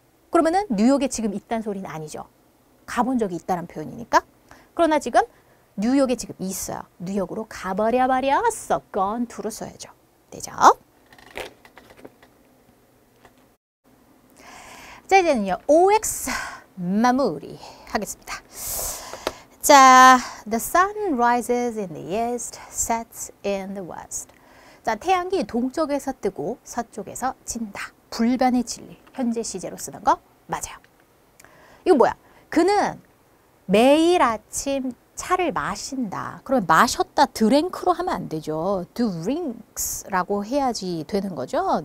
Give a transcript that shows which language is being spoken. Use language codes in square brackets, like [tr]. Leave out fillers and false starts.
[ko] 그러면은 뉴욕에 지금 있다는 소리는 아니죠. 가본 적이 있다는 표현이니까. 그러나 지금 뉴욕에 지금 있어요. 뉴욕으로 가버렸어. [en] gone to [ko] 로 써야죠. 되죠? 자, 이제는요. OX 마무리 하겠습니다. [en] 자, the sun rises in the east, sets in the west. [ko] 자, 태양이 동쪽에서 뜨고 서쪽에서 진다. 불변의 진리. 현재 시제로 쓰는 거 맞아요. 이거 뭐야? 그는 매일 아침 차를 마신다. 그러면 마셨다, 드랭크로 하면 안 되죠. drinks라고 해야지 되는 거죠.